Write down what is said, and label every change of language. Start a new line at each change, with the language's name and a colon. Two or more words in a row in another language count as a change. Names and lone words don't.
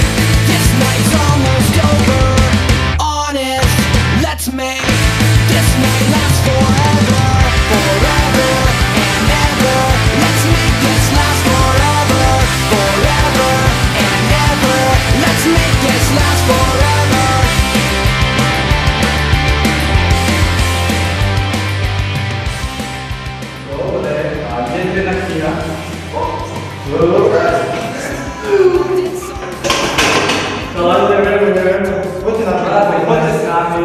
English: This night's almost over. Honest, let's make this night last forever. Forever and ever. Let's make this last forever. Forever and ever. Let's make this last forever.
Slovak: Dobre, a kde je jedna kniha? Neviem. Poďte na práve, poďte s nami.